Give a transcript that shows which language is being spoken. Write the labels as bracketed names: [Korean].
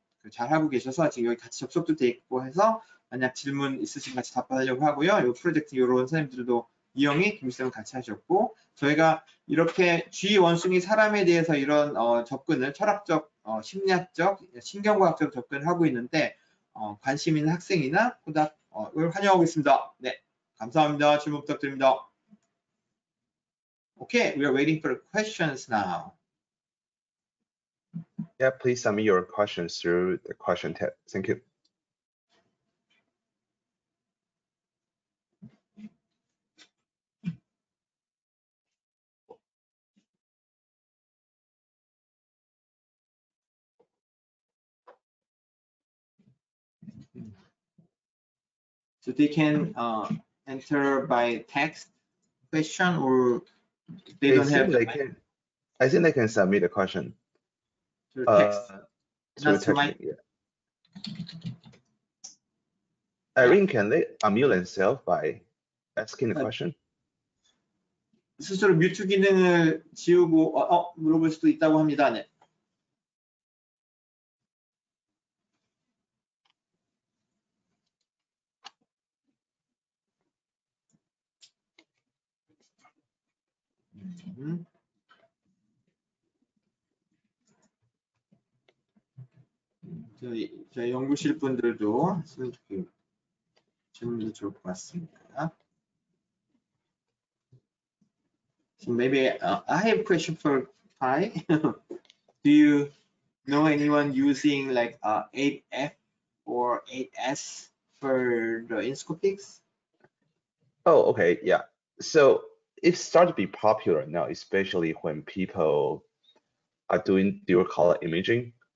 [Korean] 잘 하고 계셔서 지금 여기 같이 접속도 돼 있고 해서 만약 질문 있으시면 같이 답변하려고 하고요. 이 프로젝트 이런 선생님들도 이영희, 김수영 같이 하셨고 저희가 이렇게 G 원숭이 사람에 대해서 이런 접근을 철학적, 심리학적, 신경과학적 접근을 하고 있는데 관심 있는 학생이나 후닥을 환영하고 있습니다. 네, 감사합니다. 질문 부탁드립니다. [English] Okay, we are waiting for questions now. Yeah, please submit your questions through the question tab. Thank you. So they can enter by text question, or they don't have they can. I think they can submit a question through text. through text. Yeah. Irene, can they unmute themselves by asking the question? [Korean] 스스로 뮤트 기능을 지우고 물어볼 수도 있다고 합니다. 네. 저희 연구실 분들도 질문도 좋을 것 같습니다. [English] So maybe I have a question for Pi. Do you know anyone using like 8F or 8S for the Inscopix? Oh, okay, yeah. So it started to be popular now, especially when people are doing dual color imaging.